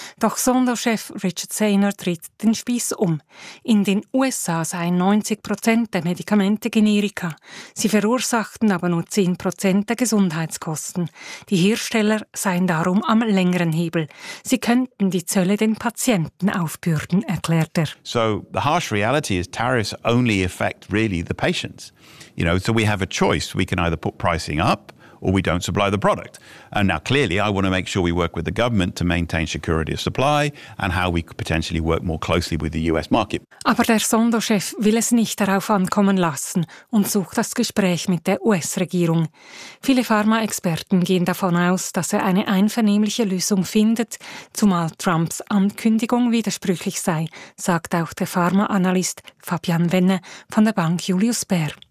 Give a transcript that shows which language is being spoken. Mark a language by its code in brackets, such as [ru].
[de] Doch Sonderchef Richard Sainer dreht den Spieß um. In den USA seien 90% der Medikamente Generika. Sie verursachten aber nur 10% der Gesundheitskosten. Die Hersteller seien darum am längeren Hebel. Sie könnten die Zölle den Patienten aufbürden, erklärt er. [en] So the harsh reality is tariffs only affect really the patients. You know, so we have a choice. We can either put pricing up or we don't supply the product. And now clearly I want to make sure we work with the government to maintain security of supply and how we could potentially work more closely with the US market. [de] Aber der Sonderchef will es nicht darauf ankommen lassen und sucht das Gespräch mit der US-Regierung. Viele Pharmaexperten gehen davon aus, dass er eine einvernehmliche Lösung findet, zumal Trumps Ankündigung widersprüchlich sei, sagt auch der Pharmaanalyst Fabian Wenne von der Bank Julius Baer.